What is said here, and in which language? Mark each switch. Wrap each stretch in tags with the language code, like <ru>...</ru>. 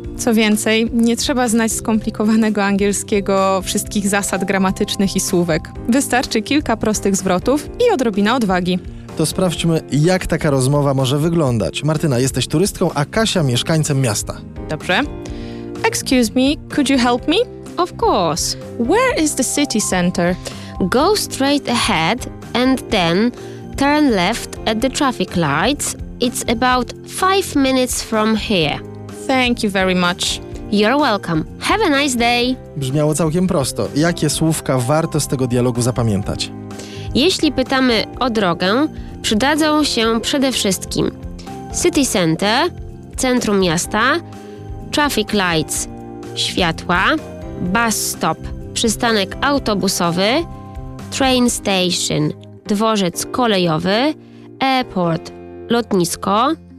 <pl>Co więcej, nie trzeba znać skomplikowanego angielskiego, wszystkich zasad gramatycznych i słówek. Wystarczy kilka prostych zwrotów i odrobina odwagi. To sprawdźmy, jak taka rozmowa może wyglądać. Martyna, jesteś turystką, a Kasia mieszkańcem miasta. Dobrze.</pl> <en>Excuse me, could you help me? Of course. Where is the city center? Go straight ahead and then turn left at the traffic lights. It's about 5 minutes from here. Thank you very much. You're welcome. Have a nice day.</en> <pl>Brzmiało całkiem prosto. Jakie słówka warto z tego dialogu zapamiętać? Jeśli pytamy o drogę, przydadzą się przede wszystkim city center, centrum miasta, traffic lights, światła, bus stop, przystanek autobusowy, train station, dworzec kolejowy, airport, lotnisko,</pl>